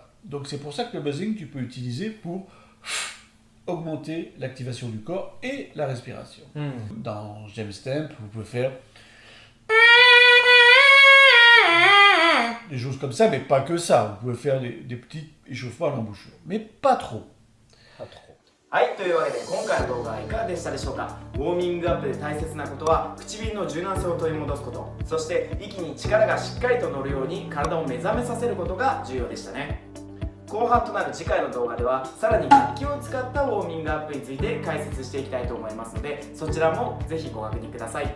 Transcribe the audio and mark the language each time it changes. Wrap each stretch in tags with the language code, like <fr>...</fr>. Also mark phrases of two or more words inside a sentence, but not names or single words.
<fr>Donc c'est pour ça que le buzzing, tu peux utiliser pour augmenter l'activation du corps et la respiration. Dans James Stamp, vous pouvez faire des choses comme ça, mais pas que ça. Vous pouvez faire des petits échauffements à l'embouchure, mais pas trop.</fr> <ja>はい、というわけで今回の動画はいかがでしたでしょうか。ウォーミングアップで大切なことは唇の柔軟性を取り戻すこと、そして息に力がしっかりと乗るように体を目覚めさせることが重要でしたね。後半となる次回の動画ではさらに楽器を使ったウォーミングアップについて解説していきたいと思いますので、そちらもぜひご確認ください。</ja>